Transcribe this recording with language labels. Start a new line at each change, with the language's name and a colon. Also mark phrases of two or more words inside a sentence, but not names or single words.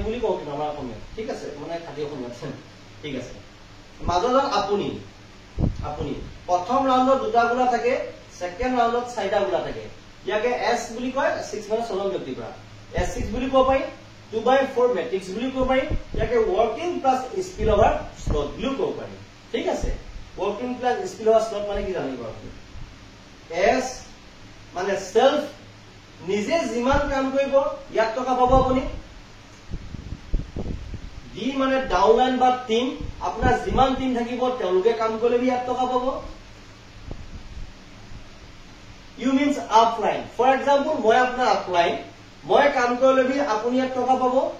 Assamese: বুলি কওঁ কিন্তু আমাৰ অসমীয়াত ঠিক আছে মানে খাটি অসমীয়াত ঠিক আছে মাজত আপুনি আপুনি প্ৰথম ৰাউণ্ডত দুটা গুণা থাকে সেকেন্ড ৰাউণ্ডত চাৰিটা গুণা থাকে ইয়াকে S বুলি কয় 6 মানে ছজন ব্যক্তিৰ পৰা S6 বুলি ক'ব পাৰি 2/4 মেট্ৰিক্স বুলি ক'ব পাৰি ইয়াকে
English: working plus spill over slot
Assamese: বুলি ক'ব পাৰি ঠিক আছে
English: working plus spill over slot
Assamese: মানে কি জানিব আপুনি S মানে সেলফ নিজে যিমান কাম কৰিব ইয়াত টকা পাব আপুনি ডি মানে ডাউনলাইন বা টিম আপোনাৰ যিমান টিম থাকিব তেওঁলোকে কাম কৰিলে ইয়াত টকা পাব
English: U means upline for example
Assamese: মই আপোনাৰ আপলাইন মই কাম কৰিলে আপুনি ইয়াত টকা পাব